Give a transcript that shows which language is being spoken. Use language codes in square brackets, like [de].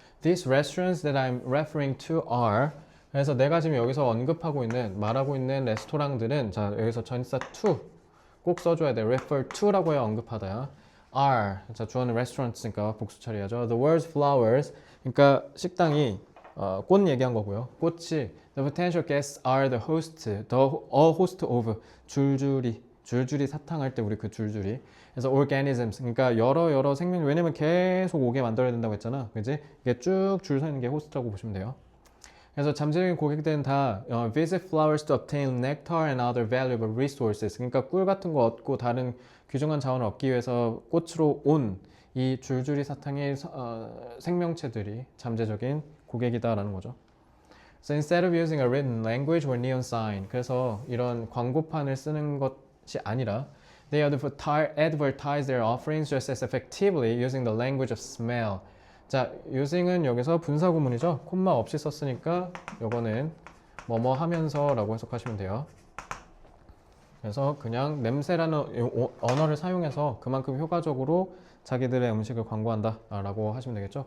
[en] These restaurants that I'm referring to are, [ko] 그래서 내가 지금 여기서 언급하고 있는 말하고 있는 레스토랑들은, 자 여기서 전치사 to 꼭 써줘야 돼. refer to라고 해야 언급하다야. are, 자 주어는 restaurants니까 복수 처리하죠. [en] The words flowers, [ko] 그러니까 식당이 꽃 얘기한 거고요. [en] 꽃이 the potential guests are the host, a host of, [ko] 줄줄이 사탕할 때 우리 그 줄줄이. 그래서 organisms, 그러니까 여러 생명, 왜냐면 계속 오게 만들어야 된다고 했잖아, 그지? 이게 쭉 줄 서 있는 게 호스트라고 보시면 돼요. 그래서 잠재적인 고객들은 다 [en] visit flowers to obtain nectar and other valuable resources, [ko] 그러니까 꿀 같은 거 얻고 다른 귀중한 자원을 얻기 위해서 꽃으로 온 이 줄줄이 사탕의 생명체들이 잠재적인 고객이다라는 거죠. [en] So instead of using a written language or neon sign, [ko] 그래서 이런 광고판을 쓰는 것이 아니라 [en] they advertise their offerings just as effectively using the language of smell. [ko] 자, using은 여기서 분사구문이죠. 콤마 없이 썼으니까 요거는 뭐뭐 하면서 라고 해석하시면 돼요. 그래서 그냥 냄새라는 언어를 사용해서 그만큼 효과적으로 자기들의 음식을 광고한다 라고 하시면 되겠죠.